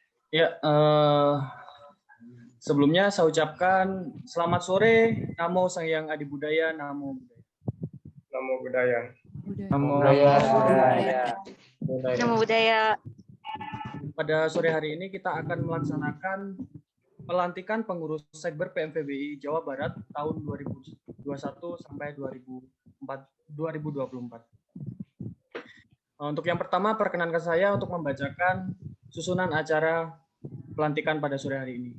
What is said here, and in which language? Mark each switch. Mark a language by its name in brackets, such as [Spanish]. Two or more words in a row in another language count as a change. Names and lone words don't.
[Indonesian] Ya, sebelumnya saya ucapkan selamat sore, [Pali] Namo Sang Adi Budaya, Namo Budaya. Namo Buddhaya. Namo Budaya. Namo Budaya. [Indonesian] Pada sore hari ini kita akan melaksanakan pelantikan pengurus Sekber PMVBI Jawa Barat tahun 2021 sampai 2024. Untuk yang pertama, perkenankan saya untuk membacakan susunan acara pelantikan pada sore hari ini.